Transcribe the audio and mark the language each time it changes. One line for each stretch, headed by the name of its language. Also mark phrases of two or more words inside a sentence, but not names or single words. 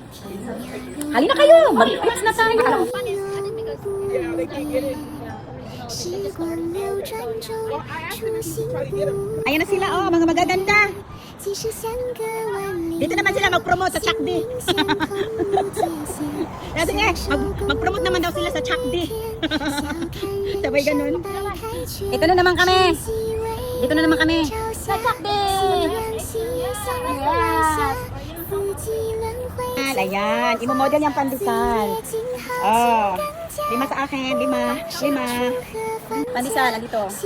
Filipino: Halina kayo! Mag-tips na tayo!
Chinese: 时光流转中，初心不
Filipino: Ayan na sila, oh, mga magaganda.
Chinese: 即使相隔万里。
Filipino: Dito naman sila mag-promote sa Chakdi.
Chinese: 相逢无界限，
Filipino: Kasi nga, mag-promote naman daw sila sa Chakdi.
Chinese: 笑看
Filipino: Sabay
Chinese: 人
Filipino: ganun.
Chinese: 生百态圈。
Filipino: Ito na naman kami.
Chinese: 细微
Filipino: Dito na naman kami. sa Chakdi. Ayan, imo-model yung pandesal. Oh, 5 sa akin, 5. Pandesal, nandito.